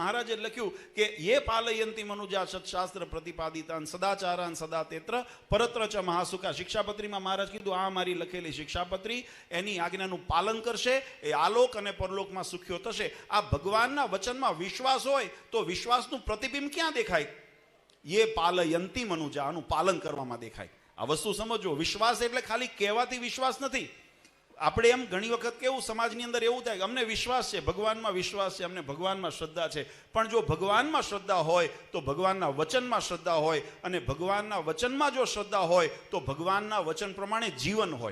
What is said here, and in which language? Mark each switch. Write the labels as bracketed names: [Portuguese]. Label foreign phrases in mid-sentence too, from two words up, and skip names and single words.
[Gujarati] મહારાજે લખ્યું કે [Sanskrit] યે પાલયંતી મનુજા સત્શાસ્ત્ર પ્રતિપાદિતાન સદાચારાન સદા તેત્ર પરત્ર ચ મહાસુખા. [Gujarati] શિક્ષાપત્રીમાં મહારાજ કીધું આ મારી લખેલી શિક્ષાપત્રી, એની આજ્ઞાનું પાલન કરશે એ આલોક અને પરલોકમાં સુખ્યો થશે. આ ભગવાનના વચનમાં વિશ્વાસ હોય તો વિશ્વાસનું પ્રતિબિંબ ક્યાં દેખાય? [Sanskrit] ये पालयंती मनुजा, [Gujarati] આનું પાલન કરવામાં દેખાય. આ વસ્તુ સમજો. વિશ્વાસ એટલે ખાલી કહેવાથી વિશ્વાસ નથી. આપણે એમ ઘણી વખત કેવું સમાજની અંદર એવું થાય કે અમને વિશ્વાસ છે, ભગવાનમાં વિશ્વાસ છે, અમને ભગવાનમાં શ્રદ્ધા છે. પણ જો ભગવાનમાં શ્રદ્ધા હોય તો ભગવાનના વચનમાં શ્રદ્ધા હોય, અને ભગવાનના વચનમાં જો શ્રદ્ધા હોય તો ભગવાનના વચન પ્રમાણે જીવન હોય.